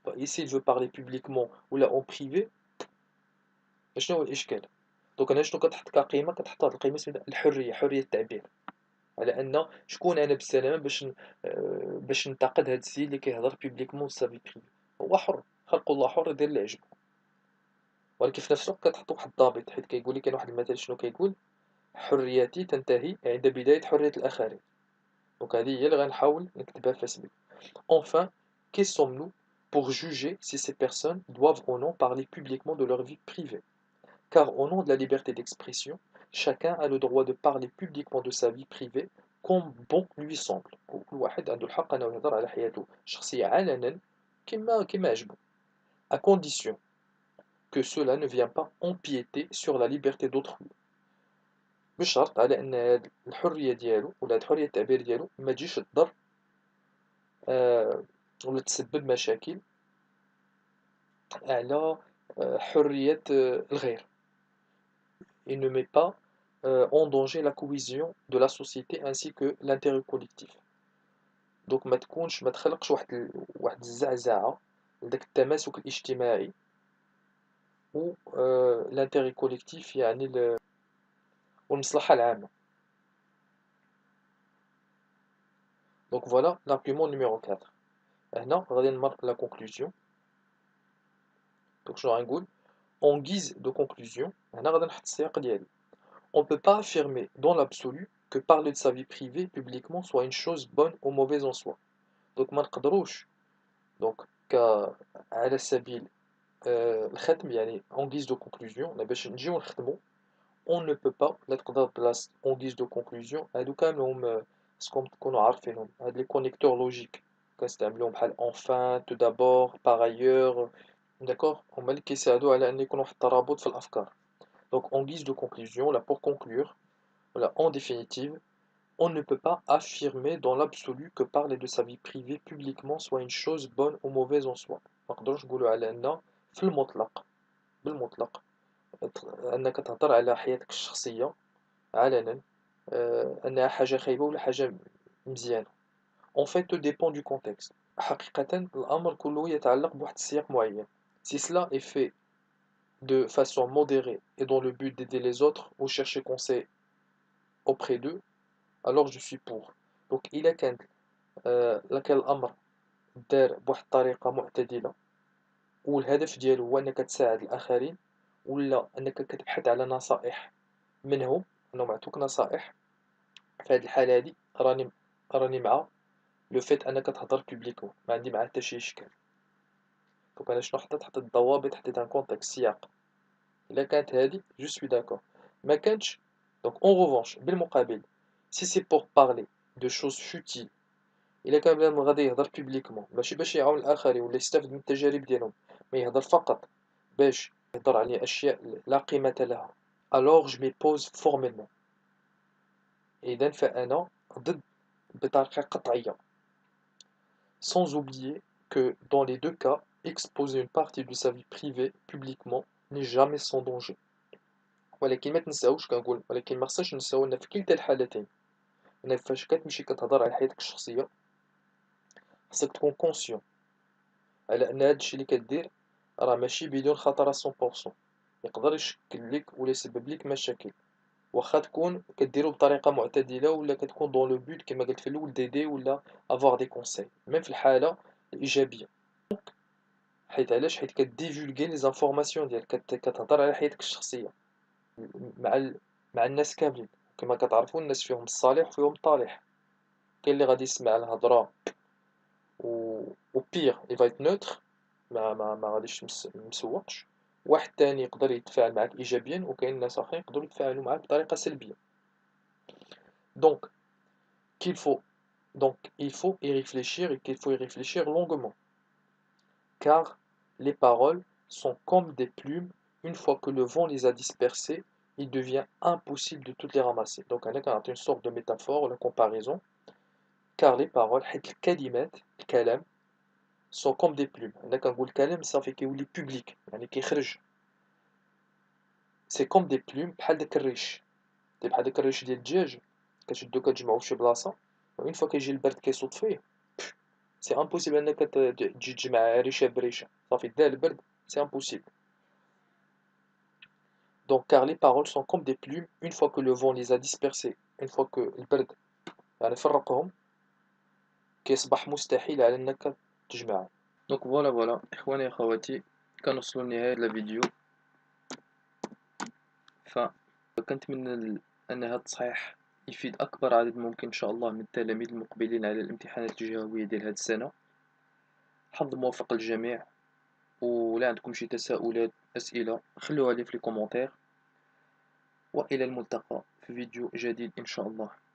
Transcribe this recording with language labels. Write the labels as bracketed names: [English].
[French] S'il veut parler publiquement ou là en privé، [Arabic] شنو هو الإشكال؟ دونك أنا شنو كتحط كقيمة؟ كتحط واحد القيمة سميتها الحرية، حرية التعبير، على أن شكون أنا بالسلامة باش ننتقد هاد السيد اللي كيهضر بيبليكمون سا في بريفي، هو حر، خلق الله حر يدير اللي عجبو، ولكن في نفس الوقت كتحط واحد الضابط، حيت كيقول لك كاين واحد المثل شنو كيقول؟ حريتي تنتهي عند بداية حرية الآخرين. دونك هذه هي اللي غنحاول نكتبها في فيسبوك. [French] Enfin, qui sommes-nous pour juger si ces personnes doivent ou non parler publiquement de leur vie privée? Car au nom de la liberté d'expression, chacun a le droit de parler publiquement de sa vie privée comme bon lui semble. [Arabic] وكل واحد عنده الحق أنه يهضر على حياته الشخصية علنا كما عجبو. [French] À condition que cela ne vient pas empiéter sur la liberté d'autrui. [Arabic] بشرط على أن هاد الحرية ديالو ولا هاد حرية التعبير ديالو ما تجيش تضر ولا تسبب مشاكل على حرية الغير. [French] Il ne met pas en danger la cohésion de la société ainsi que l'intérêt collectif. [Arabic] دونك ما تخلقش واحد الزعزعة لداك التماسك الاجتماعي و [French] l'intérêt collectif [Arabic] يعني والمصلحة العامة. دونك فوالا [French] l'argument numéro 4. [Arabic] هنا غادي نمر [French] la conclusion. [Arabic] دونك شنو غنقول [French] en guise de conclusion، [Arabic] هنا غادي نحط السياق ديالي. [French] On ne peut pas affirmer dans l'absolu que parler de sa vie privée publiquement soit une chose bonne ou mauvaise en soi. [Arabic] Donc ما نقدروش دونك على سبيل الختم يعني [French] en guise de conclusion [Arabic] باش نجيو نختمو. [French] On ne peut pas [Arabic] لا تقدر بلاص [French] en guise de conclusion [Arabic] هادو كاملهم خصكم تكونوا عارفينهم، هاد لي كونيكتور لوجيك كنستعملوهم بحال [French] enfin, tout d'abord, par ailleurs، [Arabic] داكوغ هما اللي كيساعدو على أن يكون واحد الترابط في الأفكار. [French] Donc en guise de conclusion là pour conclure، voilà, en définitive, on ne peut pas affirmer dans l'absolu que parler de sa vie privée publiquement soit une chose bonne ou mauvaise en soi. [Arabic] ما نقدروش نقولوا على أن في المطلق بالمطلق أنك تهضر على حياتك الشخصية علنا أنها حاجة خايبة ولا حاجة مزيانة. [French] En fait, tout dépend du contexte. [Arabic] حقيقة الأمر كله يتعلق بواحد السياق معين. [French] Si cela est fait de façon modérée et dans le but d'aider les autres ou chercher conseil auprès d'eux، alors je suis pour. [Arabic] Donc إلا كان لك الأمر دار بواحد الطريقة معتدلة والهدف ديالو هو أنك تساعد الآخرين ولا أنك كتبحث على نصائح منهم، أنهم يعطوك نصائح، في هذه الحالة هذه راني مع لو فيت أنك تهضر بوبليكمون، ما عندي معاه حتى شي إشكال. دونك أنا شنو حطيت الضوابط، حطيت ان كونتكست سياق. إلا كانت هذه جو سوي داكور، ما كانتش [French] Donc en revanche [Arabic] بالمقابل [French] si c'est pour parler de choses futiles [Arabic] إلا كان بنادم غادي يهضر بيبليكمون ماشي باش يعاون الآخرين ولا يستافد من التجارب ديالهم، ما يهضر فقط باش يهضر على أشياء لا قيمة لها، [French] alors je m'oppose formellement. [Arabic] إذن فأنا ضد بطريقة قطعية. [French] Sans oublier que dans les deux cas, exposer une partie de sa vie privée publiquement n'est jamais sans danger. [Arabic] ولكن ما تنساوش كنقول ولكن ما خصناش ننساو ان في كلتا الحالتين ان فاش كتمشي كتهضر على حياتك الشخصيه خصك تكون كونسيون على ان هادشي اللي كدير راه ماشي بدون خطر 100%، يقدر يشكل لك ولا يسبب لك مشاكل، واخا تكون كديرو بطريقه معتدله ولا كتكون دون لو بوت كما قلت في الاول ديدي ولا افوار دي كونساي ميم في الحاله الايجابيه. حيت علاش؟ حيت كديفولغي لي زانفورماسيون ديالك كتهضر على حياتك الشخصيه مع مع الناس كاملين، كما كتعرفوا الناس فيهم الصالح وفيهم الطالح، كاين اللي غادي يسمع الهضره و بيغ يفايت نوتر ما غاديش مسوقش، واحد تاني يقدر يتفاعل معاك ايجابيا وكاين ناس اخرين يقدروا يتفاعلوا معاك بطريقه سلبيه. [French] دونك qu'il faut donc il faut y réfléchir et qu'il faut y réfléchir longuement car les paroles sont comme des plumes, une fois que le vent les a dispersées il devient impossible de toutes les ramasser. Donc [Arabic] هنا كنعطي [French] une sorte de métaphore ou de comparaison car les paroles [Arabic] حيت الكلمات الكلام [French] sont comme des plumes. [Arabic] هنا كنقول الكلام صافي كيولي بوبليك يعني كيخرج، سي كوم دي بلوم بحال داك الريش، بحال داك الريش ديال الدجاج كتشدو كتجمعو فشي بلاصة وإون فوا كيجي البرد كيصوت فيه سي امبوسيبل انك تجي تجمع ريشة بريشة، صافي دا البرد سي امبوسيبل. [French] Donc car les paroles sont comme des plumes, une fois que le vent les a dispersées, une fois que [Arabic] البرد يعني فرقهم كيصبح مستحيل على انك تجمعهم. دونك فوالا اخواني اخواتي كنوصلوا لنهاية الفيديو، فكنتمنى ان هذا التصحيح يفيد اكبر عدد ممكن ان شاء الله من التلاميذ المقبلين على الامتحانات الجهوية ديال هذه السنة. حظ موفق للجميع، ولا عندكم شي تساؤلات اسئلة خلوها لي في لي كومونتير، والى الملتقى في فيديو جديد ان شاء الله.